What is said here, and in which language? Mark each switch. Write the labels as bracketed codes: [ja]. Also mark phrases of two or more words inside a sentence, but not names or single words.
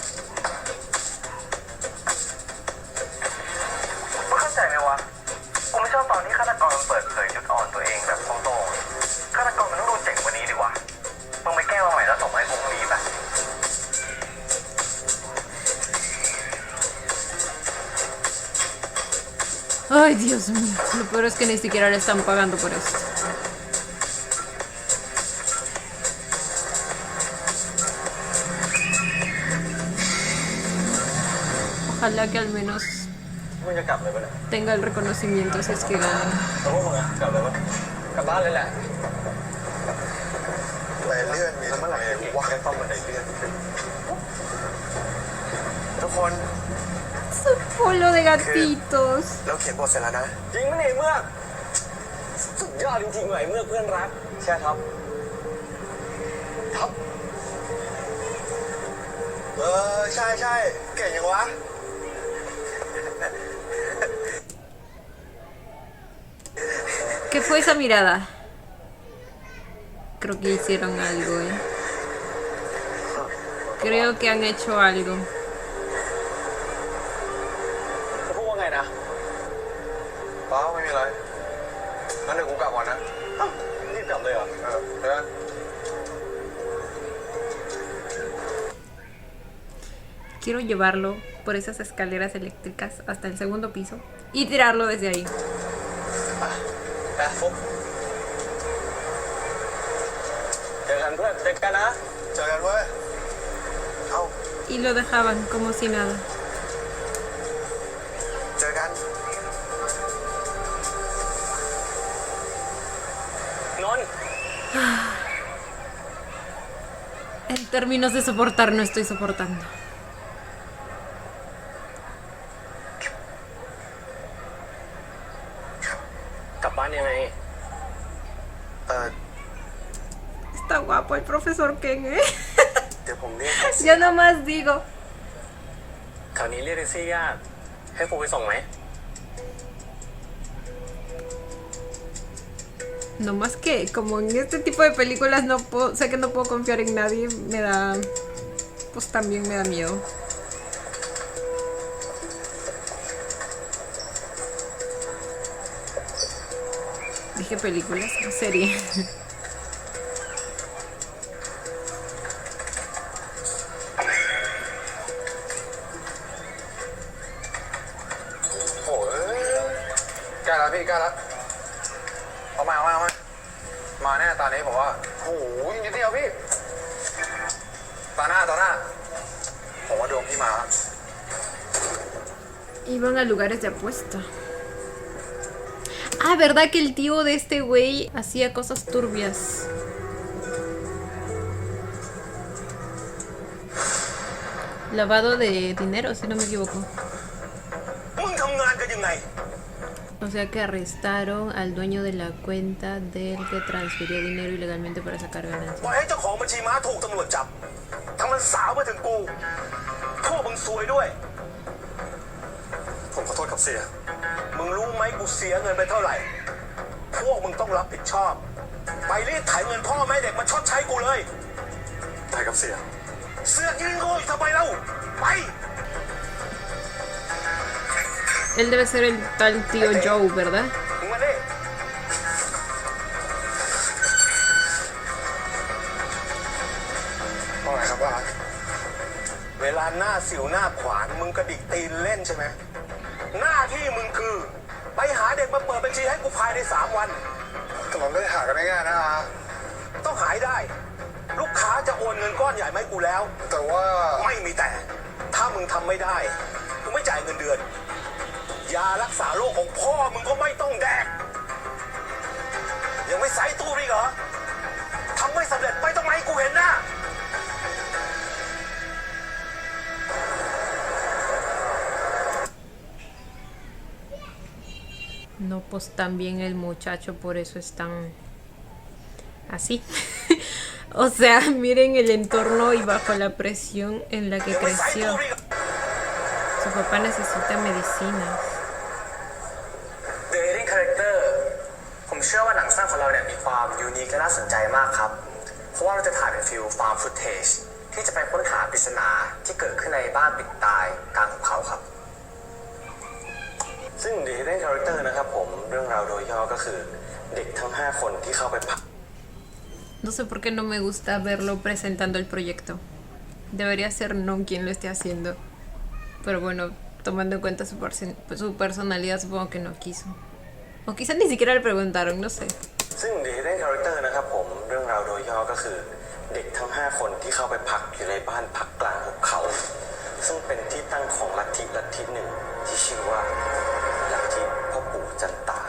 [th] มึงเข้าใจไหมวะกูไม่ชอบตอนที่ฆาตกรมันเปิดเผยจุดอ่อนตัวเองแบบโต้งๆฆาตกรมันต้องดูเจ๋งกว่านี้ดิวะมึงไปแก้มาใหม่แล้วส่งมาให้กูพรุ่งนี้ป่ะ [es] Ay, Dios mío. Lo peor es que ni siquiera le están pagando por esto. Ojalá que al menos [th] มึงจะกลับเลยปะเนี่ย [es] tenga el reconocimiento si es que gana. [th] แล้วพวกมึงอะกลับเลยปะกลับบ้านเลยแหละบันไดเลื่อนมีแล้วเมื่อไหร่ว่าให้ต้องบันไดเลื่อนทุกคน [es] Su polo de gatitos. [th] เราเขียนบทเสร็จแล้วนะจริงไหมเนี่ยเมื่อสุดยอดจริงๆเลยเมื่อเพื่อนรักใช่ครับใช่ใช่เก่งยังวะ [es] ¿Qué fue esa mirada? Creo que hicieron algo, ¿eh? Creo que han hecho algo. [th] จะพูดว่าไงนะเปล่าไม่มีอะไรงั้นเดี๋ยวกูกลับก่อนนะอ้าวรีบกลับเลยเหรอเดี๋ยวนะ [es] quiero llevarlo por esas escaleras eléctricas hasta el segundo piso y tirarlo desde ahí. [th] ไปฟุกเจอกันเพื่อนเจอกันนะ เจอกันเว้ย เอ้า [es] Y lo dejaban como si nada. [th] เจอกัน นนท์ [es] En términos de soportar, no estoy soportando. [th] กลับบ้านยังไง [es] Está guapo el profesor Ken, ¿eh? [th] เดี๋ยวผมเรียกแท็กซี่ [es] Yo nomás digo. [th] แถวนี้เรียกแท็กซี่ยากให้ฟูไปส่งไหม [es] No más que, como en este tipo de películas no puedo, sé que no puedo confiar en nadie, me da, pues también me da miedo. Dije películas, serie. [th] โอ้ยใกล้แล้วพี่ใกล้แล้วเอามามาแน่ตอนนี้ผมว่าโอ้โหนิดเดียวพี่ตาหน้าผมว่าดวงพี่มา [es] Iban a lugares de apuesta. Ah, ¿verdad que el tío de este güey hacía cosas turbias? Lavado de dinero, si no me equivoco. [th] มึงทำงานกันยังไง [es] O sea que arrestaron al dueño de la cuenta del que transfirió dinero ilegalmente para sacar [th] ปล่อย [es] ganancias. [th] ให้เจ้าของบัญชีม้าถูกตำรวจจับทำมันสาวมาถึงกูพวกมึงซวยด้วย ผมขอโทษครับเสีย มึงรู้ไหมกูเสียเงินไปเท่าไหร่ พวกมึงต้องรับผิดชอบ ไปรีดไถเงินพ่อแม่เด็กมาชดใช้กูเลยได้ครับเสีย เสือกยืนโง่อยู่ทำไมเล่าไป [es] Él debe ser el tal tío Joe, ¿verdad? [th] มึงมาดิว่าไงครับว่าเวลาหน้าสิวหน้าขวานมึงกระดิกตีนเล่นใช่ไหม หน้าที่มึง คือ ไปหาเด็กมาเปิดบัญชีให้กูภายใน3 วันแต่มันไม่ได้หากันง่ายๆนะต้องหายได้ ลูกค้าจะโอนเงินก้อนใหญ่มาให้กูแล้ว แต่ว่าไม่มีแต่ ถ้ามึงทำไม่ได้กูไม่จ่ายเงินเดือน ยารักษาโรคของพ่อมึงก็ไม่ต้องแดก ยังไม่ใส่ตู้อีกเหรอทำไม่สำเร็จไม่ต้องมาให้กูเห็นหน้า [es] No, pues también el muchacho, por eso es tan así. O sea, miren el entorno y bajo la presión en la que [th] ยังไม่ใส่ [es] creció. [th] ตู้อีกเหรอ [es] Su papá necesita medicinas. [th] The Hidden Character ผมเชื่อว่าหนังสั้นของเราเนี่ยมีความยูนิคและน่าสนใจมากครับ เพราะว่าเราจะถ่ายเป็น [en] found footage [th] ที่จะไปค้นหาปริศนาที่เกิดขึ้นในบ้านปิดตายกลางหุบเขาครับ ซึ่ง The Hidden Character นะครับผมเรื่องราวโดยย่อก็คือเด็กทั้ง 5 คนที่เข้าไปพัก [es] No sé por qué no me gusta verlo presentando el proyecto. Debería ser No quien lo esté haciendo. Pero bueno, tomando en cuenta su personalidad, supongo que no quiso. O quizá ni siquiera le preguntaron, no sé. [th] ซึ่ง The Hidden Character นะครับผมเรื่องราวโดยย่อก็คือเด็กทั้ง 5 คนที่เข้าไปพักอยู่ในบ้านพักกลางหุบเขา ซึ่งเป็นที่ตั้งของลัทธิหนึ่งที่ชื่อว่าลัทธิพ่อปู่จันตา